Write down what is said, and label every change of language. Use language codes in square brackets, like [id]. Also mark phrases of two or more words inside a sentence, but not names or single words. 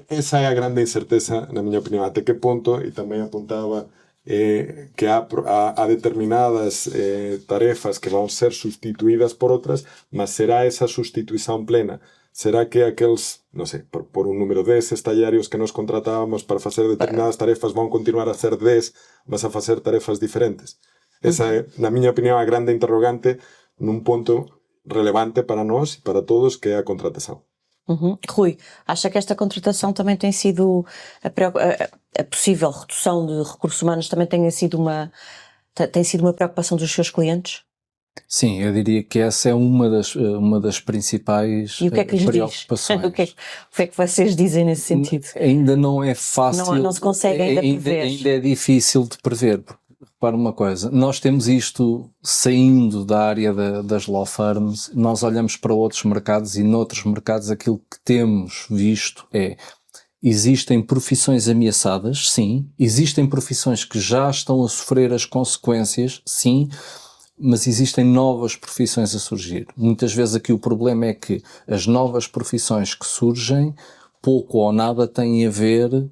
[gl] Esa é a grande incerteza, na miña opinión, até que ponto, e tamén apuntaba que há determinadas tarefas que vão ser sustituídas por outras, mas será esa sustituição plena? Será que aqueles, non sei, por un número 10 estallarios que nos contratábamos para facer determinadas tarefas vão continuar a ser 10, mas a facer tarefas diferentes? Esa é, na miña opinión, a grande interrogante nun ponto relevante para nós e para todos, que é a contratação. [pt] Rui, acha que esta contratação também tem sido a possível redução de recursos humanos também tem sido uma preocupação dos seus clientes? Sim, eu diria que essa é uma das principais e o que é que lhes preocupações. O que é que vocês dizem nesse sentido? Ainda não é fácil. Não se consegue ainda prever. Ainda é difícil de prever. Repara uma coisa, nós temos isto saindo da área das [en] law firms, [pt] nós olhamos para outros mercados e noutros mercados aquilo que temos visto existem profissões ameaçadas, sim, existem profissões que já estão a sofrer as consequências, sim, mas existem novas profissões a surgir. Muitas vezes aqui o problema é que as novas profissões que surgem pouco ou nada têm a ver